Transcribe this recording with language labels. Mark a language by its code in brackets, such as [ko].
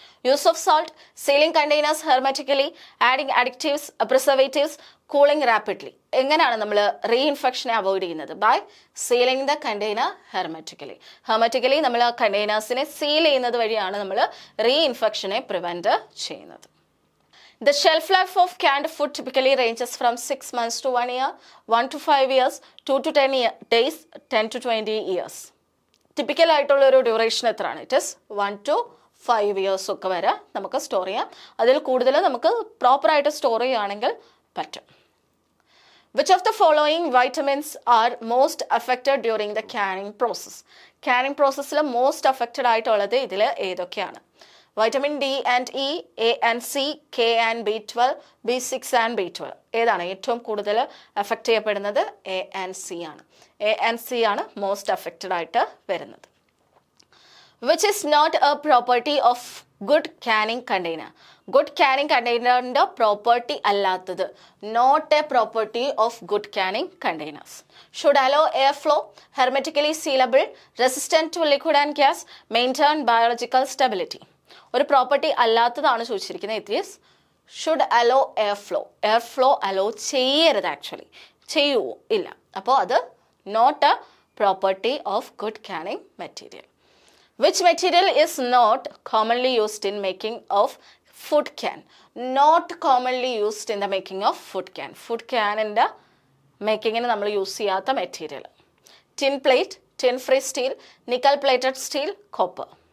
[en] Use of salt, sealing containers hermetically, adding additives, preservatives, cooling rapidly. [ml] എങ്ങനെയാണ് നമ്മൾ റീഇൻഫെക്ഷനെ avoid ചെയ്യുന്നത്? [en] By sealing the container hermetically. [ml] Hermetically നമ്മൾ കണ്ടെയ്നേഴ്സിനെ seal ചെയ്യുന്നത് വഴിയാണ് നമ്മൾ റീഇൻഫെക്ഷനെ പ്രിവെൻറ്റ് ചെയ്യുന്നത്. [en] The shelf life of canned food typically ranges from 6 months to 1 year, 1 to 5 years, 2 to 10 days, 10 to 20 years. [ml] Typical ആയിട്ടുള്ള ഒരു ഡ്യൂറേഷൻ എത്രയാണ്? [en] it is 1 to 5 years [ml] ഒക്കെ വരെ നമുക്ക് സ്റ്റോർ ചെയ്യാം. അതിൽ കൂടുതൽ നമുക്ക് പ്രോപ്പറായിട്ട് സ്റ്റോർ ചെയ്യുകയാണെങ്കിൽ പറ്റും. [en] Which of the following vitamins are most affected during the canning process? [ml] Canning processൽ most affected ആയിട്ടുള്ളത് ഇതിൽ ഏതൊക്കെയാണ്? [en] Vitamin D and E, A and C, K and B12, B6 and B12. [ml] ഏതാണ് ഏറ്റവും കൂടുതൽ അഫക്റ്റ് ചെയ്യപ്പെടുന്നത്? എ ആൻഡ് സി ആണ്. [en] A and C ആണ് most affected [ml] ആയിട്ട് വരുന്നത്. [en] Which is not a property of good canning container? [ml] Good canning കണ്ടെയ്നറിൻ്റെ property അല്ലാത്തത്. [en] Not a property of good canning containers. Should allow air flow, hermetically sealable, resistant to liquid and gas, maintain biological stability. [ml] ഒരു property അല്ലാത്തതാണ് ചോദിച്ചിരിക്കുന്നത്. [en] It is should allow air flow. [ml] Air flow hello ചെയ്യരുത്, actually ചെയ്യുമോ? ഇല്ല. അപ്പോൾ അത് [en] Not a property of good canning material. Which material is not commonly used in making of food can? Not commonly used in the making of food can. Food can in the making [ml] നമ്മൾ use ചെയ്യാത്ത material. [en] Tin plate, tin free steel, nickel plated steel, copper.